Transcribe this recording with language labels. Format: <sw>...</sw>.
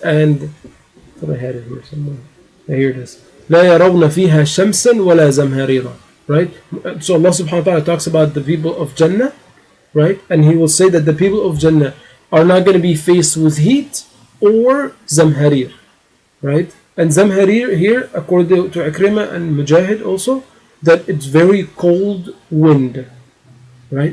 <en>And I thought I had it here somewhere. Here it is.</en> <ar>لا يرون فيها شمسا ولا زمهريرا.</ar> <en>Right? So Allah subhanahu wa ta'ala talks about the people of Jannah, right? And he will say that the people of Jannah are not going to be faced with heat or zamharir, right? And zamharir here, according to Ikrimah and Mujahid also, that it's very cold wind, right?</en>